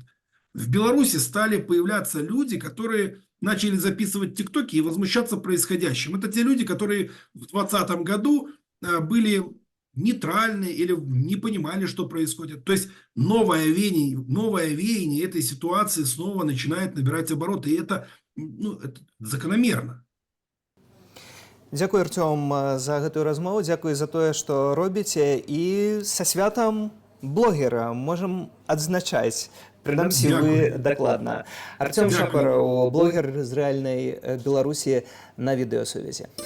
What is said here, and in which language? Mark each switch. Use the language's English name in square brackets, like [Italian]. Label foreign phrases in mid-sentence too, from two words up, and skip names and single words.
[Russian] В Беларуси стали появляться люди, которые начали записывать тиктоки и возмущаться происходящим. Это те люди, которые в 2020 году были нейтральны или не понимали, что происходит. То есть новое веяние этой ситуации снова начинает набирать обороты. И это, это закономерно. [Belarusian] Дзякуй, Артём, за гэтую размову, дзякуй за тое, што робіце, і са святам блогера можам адзначаць. Прынамсі вы дакладна. Артём Шапараў, блогер з рэальнай Беларусі на відэасувязі.